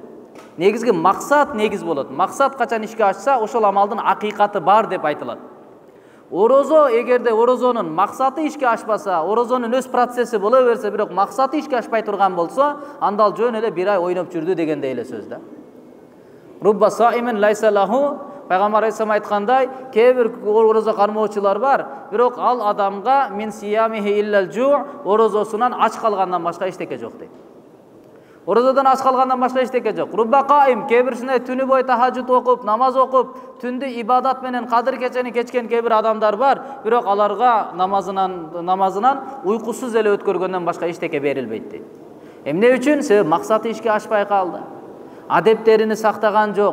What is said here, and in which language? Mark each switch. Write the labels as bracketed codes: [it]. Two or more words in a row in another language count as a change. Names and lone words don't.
[ky] Негизги максат негиз болот. Максат качан ишке ашса, ошол амалдын акыйкаты бар деп айтылат. Орозо, эгерде орозонун максаты ишке ашпаса, орозонун өз процесси боло берсе, бирок максаты ишке ашпай турган болсо, анда ал жөн эле бир ай ойноп жүрдү дегендей эле сөз да. [ar] رب صائم ليس له [ky] Пайгамбар Алейхиссалам айткандай, кээ бир орозо кармоочулар бар, бирок ал адамга [ar] من صيامه إلا الجوع, [ky] орозосунан ач калгандан башка эчтеке жок дейт. Орозодан ач калгандан башка эчтеке жок. [ar] رب قائم, [ky] кээ бирсине түнү бою тахажжуд окуп, намаз окуп, түндү ибадат менен кадыр кечени кечкен кээ бир адамдар бар, бирок аларга намазынан уйкусуз эле өткөргөндөн башка эчтеке берилбейт дейт. Эмне үчүн? Себеби максаты ишке ашпай калды. Адептерини сактаган жок.